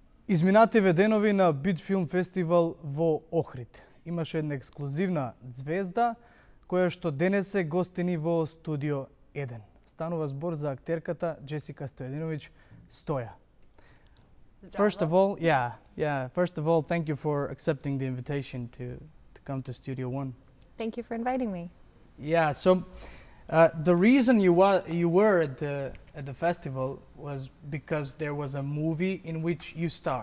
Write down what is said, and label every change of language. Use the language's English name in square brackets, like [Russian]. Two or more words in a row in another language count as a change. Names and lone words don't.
[Macedonian] Изминативе денови на Бит Филм Фестивал во Охрид имаше една ексклузивна звезда која што денес е гостини во студио 1. Станува збор за актерката Джесика Стојадиновиќ, Стоја. [English] First of all, first of all, thank you for accepting the invitation to come to Studio 1. Thank you for inviting me. Yeah, so the reason you were at the festival was because there was a movie in which you star.